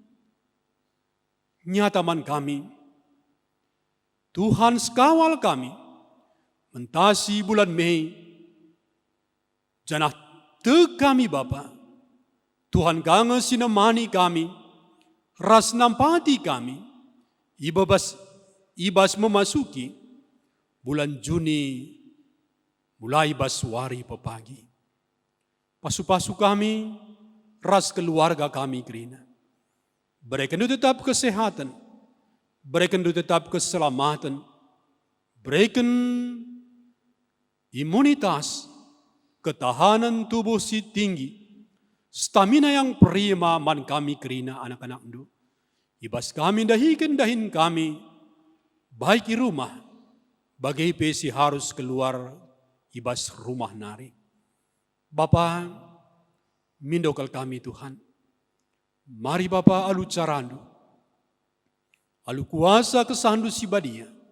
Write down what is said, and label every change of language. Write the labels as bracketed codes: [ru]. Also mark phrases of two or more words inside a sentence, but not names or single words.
[btx] nyataman kami, Tuhan sekawal kami, mentasi bulan Mei, janah te kami Bapa, Tuhan gange sinemani kami, ras nampati kami, ibas memasuki bulan Juni, mulai baswari pepagi. Pasu-pasu kami, ras keluarga kami kerina. [id] Berikan tetap kesehatan, berikan tetap keselamatan, berikan imunitas, ketahanan tubuh si tinggi, stamina yang prima [btx] man kami kerina anak-anak endu. Ibas kami dahin kami, [id] baik di rumah, [btx] bagai pesi harus keluar ibas rumah nari. Bapa, mindokal kami Tuhan. Mari Bapa alu carandu, alu kuasa kesandu si badia.